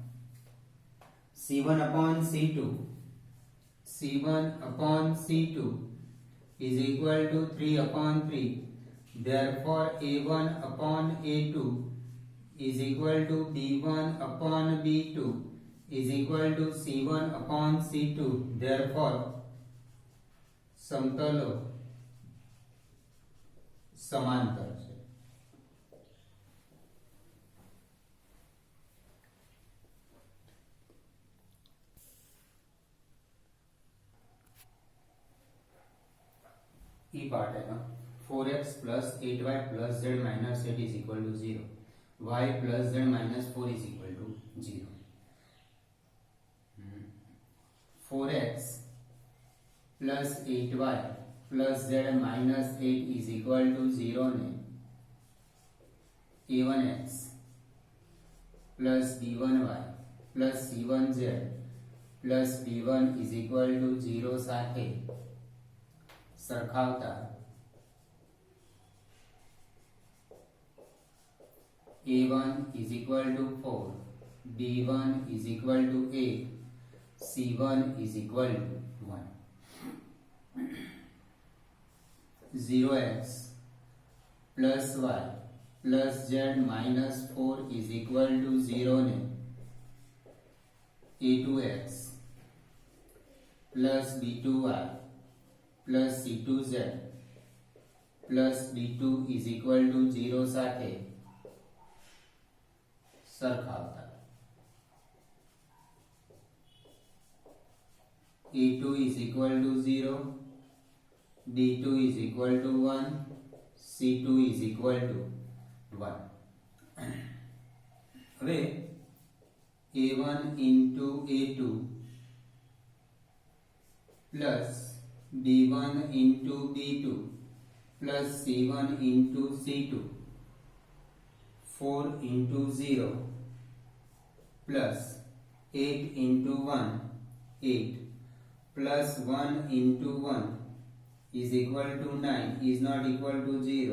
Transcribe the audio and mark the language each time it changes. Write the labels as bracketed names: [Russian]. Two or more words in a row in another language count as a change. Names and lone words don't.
[English] c1 upon c2 upon c2 is equal to 3 upon 3. Therefore a1 upon a2 is equal to b1 upon b2 is equal to c1 upon c2. [Gujarati] Therefore સમતલો સમાંતર છે. [Hindi] ई पार्ट है ना [English] 4x plus 8y plus z minus 8 is equal to 0. y plus z minus 4 is equal to 0. 4x plus 8y plus z minus 8 is equal to 0 ने a1x plus b1y plus c1z plus b1 is equal to 0 [Gujarati] સાથે સરખાવતા [English] a1 is equal to 4, b1 is equal to 8, c1 is equal to 1. 0x plus y plus z minus 4 is equal to 0 ने a2x plus b2y plus c2z plus d2 is equal to 0 [Gujarati] સાથે સરખાવતા [English] a2 is equal to 0, d2 is equal to 1, c2 is equal to 1. હવે a1 into a2 plus b1 into b2 plus c1 into c2 4 into 0 plus 8 into 1 8 plus 1 into 1 is equal to 9 is not equal to 0.